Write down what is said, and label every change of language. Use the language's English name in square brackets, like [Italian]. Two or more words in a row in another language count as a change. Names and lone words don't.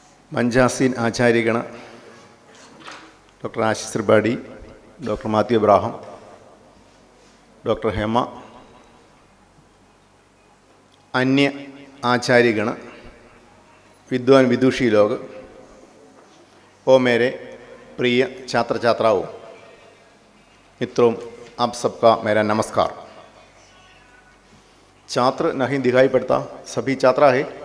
[Hindi] मंचासीन आचार्यगण, डॉक्टर आशीष त्रिपाठी, डॉक्टर मैथ्यू अब्राहम, डॉक्टर हेमा, अन्य आचार्यगण, विद्वान विदुषी लोग, ओ मेरे प्रिय छात्र छात्राओं, मित्रों, आप सबका मेरा नमस्कार। छात्र नहीं दिखाई पड़ता, सभी छात्रा है।